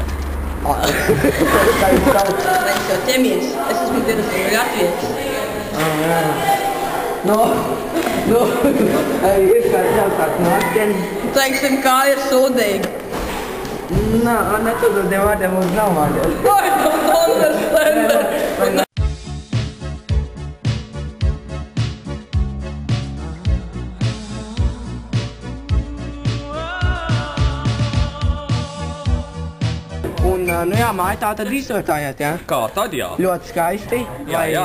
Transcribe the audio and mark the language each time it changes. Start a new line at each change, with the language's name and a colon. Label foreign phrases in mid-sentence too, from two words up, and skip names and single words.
Latvian: Kā jūs sauc? Mēs jau ķemies. Es esmu dienas latvietis. Ir kāda Ziemassvētku noskaņa? Teiksim, kā ir sūdīgi. Nē, netudodiem vārdiem mums nav vārdiem.
English: I don't understand.
Latvian: Un, nu jā, māja tā tad izrotājāt, jā? Kā tad jā? Ļoti skaisti. Jā, jā.